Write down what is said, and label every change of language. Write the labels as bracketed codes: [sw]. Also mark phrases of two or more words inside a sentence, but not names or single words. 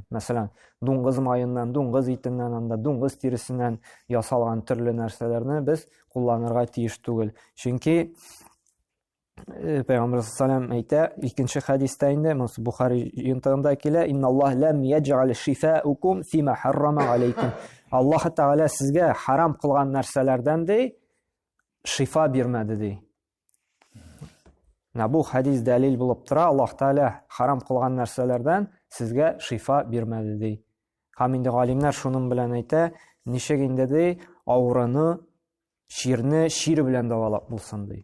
[tt] Мәсәлән, дуңгыз маеннан, дуңгыз итеннән, анда дуңгыз тиресеннән ясалган төрле нәрсәләрне без кулланырга тиеш түгел. Чөнки Пәйгамбәр [ar] صلى الله عليه [tt] әйтә, икенче хадистә инде, Бухари җинтыгында килә, [ar] إن الله لم يجعل شفاءكم فيما حرم عليكم. [tt] Аллаһ Тәгалә сезгә харам кылган нәрсәләрдән ди шифа бирмәде ди. Бу хадис дәлил булып тора, Аллаһ Тәгалә харам кылган нәрсәләрдән сезгә шифа бирмәде ди. Һәм инде галимнәр шуның белән әйтә, ничек инде ди авырыны, ширне шир белән дәвалап булсын ди.